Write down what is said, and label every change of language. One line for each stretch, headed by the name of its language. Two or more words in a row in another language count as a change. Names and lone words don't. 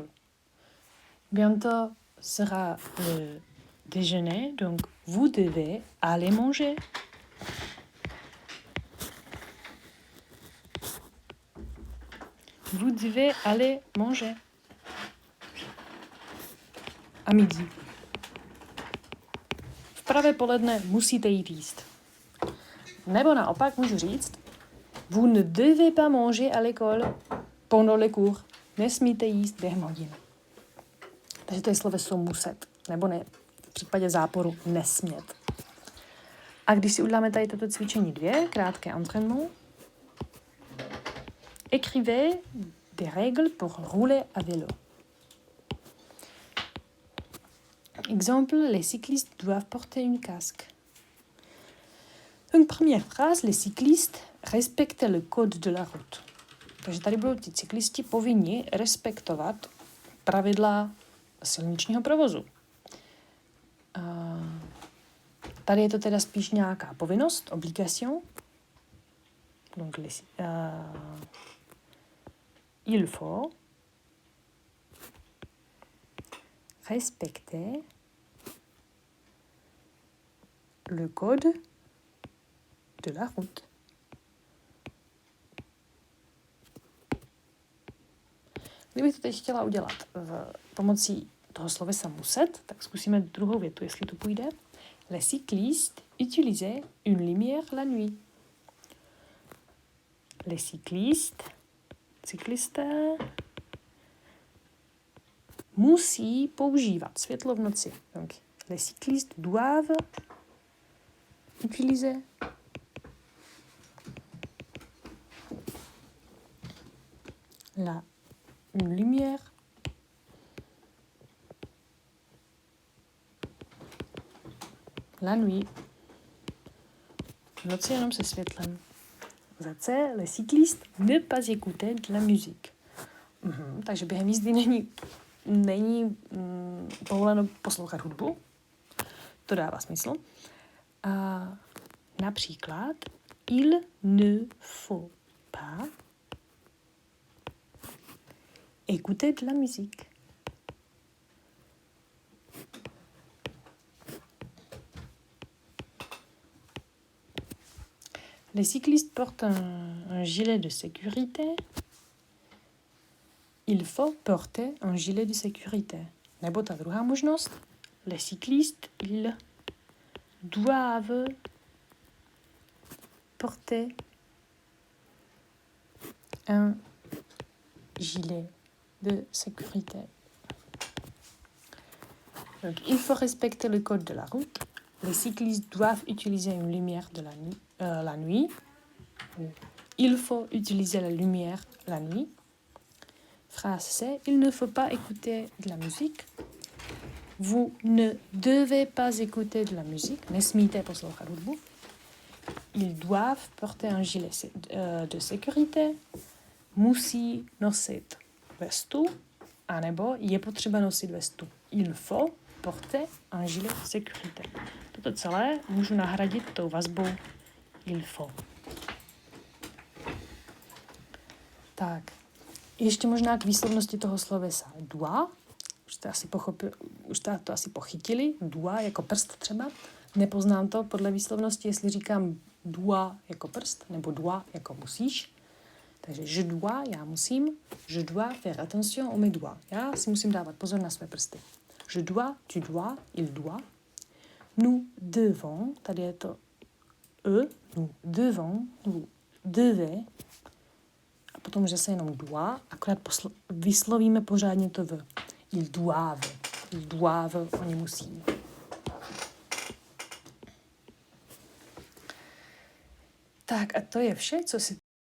French: Bientôt sera le déjeuner, donc vous devez aller manger. Vous devez aller manger. A midi.
Czech: V pravé poledne musíte jít jíst. Nebo naopak můžu říct,
French: vous ne devez pas manger à l'école pendant les cours.
Czech: Nesmíte jíst během hodin. Takže to je sloveso muset, nebo ne, v případě záporu nesmět. A když si uděláme tady toto cvičení 2, krátké
French: entraînement, écrivez des règles pour rouler à vélo. Exemple, les cyclistes doivent porter une casque. Donc, première phrase, les cyclistes respectent le code de la route.
Czech: Takže tady budou ti cyklisti povinni respektovat pravidla silničního provozu. Tady je to teda spíš nějaká povinnost, obligation.
French: Donc, il faut respecter le code de la route.
Czech: Kdybych to teď chtěla udělat pomocí toho slovesa muset, tak zkusíme druhou větu, jestli to půjde.
French: Les cyclistes utilisaient une lumière la nuit.
Czech: Les cyklisté musí používat světlo v noci.
French: Donc, les cyclistes doivent utiliser une lumière la nuit.
Czech: V noci jenom se světlem. Za C,
French: les cyclistes ne pas écouter de la musique.
Czech: Takže během jízdy není povoleno poslouchat hudbu. To dává smysl. A například,
French: il ne faut pas écouter de la musique. Les cyclistes portent un gilet de sécurité. Il faut porter un gilet de sécurité.
Czech: Nebo ta druhá možnost.
French: Les cyclistes, ils doivent porter un gilet de sécurité. Donc, il faut respecter le code de la route. Les cyclistes doivent utiliser une lumière de la nuit. Il faut utiliser la lumière la nuit. Phrase C. Il ne faut pas écouter de la musique. Vous ne devez pas écouter de la musique.
Czech: Nesmíte poslouchat hudbu.
French: Ils doivent porter un gilet de sécurité.
Czech: Musí nosit vestu. Anebo je potřeba nosit vestu.
French: Il faut porter un gilet de sécurité.
Czech: Toto celé můžu nahradit tou vazbou
French: il faut.
Czech: Tak, ještě možná k výslovnosti toho slovesa doigt. Už jste to asi pochytili. Doigt jako prst třeba. Nepoznám to podle výslovnosti, jestli říkám doigt jako prst, nebo doigt jako musíš. Takže
French: je dois,
Czech: já musím.
French: Je dois faire attention aux mes doigts.
Czech: Já si musím dávat pozor na své prsty.
French: Je dois, tu dois, il doit. Nous devons,
Czech: tady je to
French: nous devons, vous devez.
Czech: A potom že se jenom doit, akorát vyslovíme pořádně to v.
French: Ils doivent,
Czech: oni musí. Tak a to je vše, co se